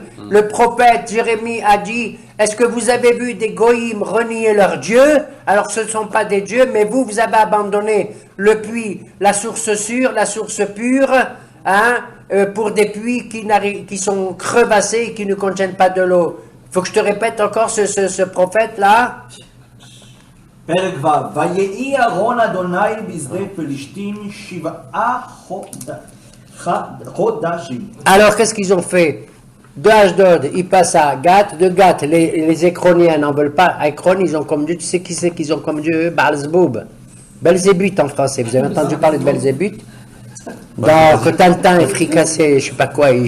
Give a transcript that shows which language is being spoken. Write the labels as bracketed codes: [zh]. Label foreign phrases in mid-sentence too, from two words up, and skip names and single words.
[fr] Le prophète Jérémie a dit, est-ce que vous avez vu des goïms renier leur Dieu? Alors ce ne sont pas des dieux, mais vous avez abandonné le puits, la source sûre, la source pure, pour des puits qui sont crevassés et qui ne contiennent pas de l'eau. Il faut que je te répète encore ce prophète-là. [he] פרק ו' ויהי ארון אדוני בשדה פלישתים 7 חודשים. חודשים. [fr] Alors, qu'est-ce qu'ils ont fait? De Ashdod, ils passent à Gath. De Gath, les Écroniens n'en veulent pas. À Écron, ils ont comme Dieu. Tu sais qui c'est qu'ils ont comme Dieu? Baal-Zboub. Belzébuth en français. Vous avez entendu parler de Belzébuth? Donc, Tintin est fricassé, je ne sais pas quoi, et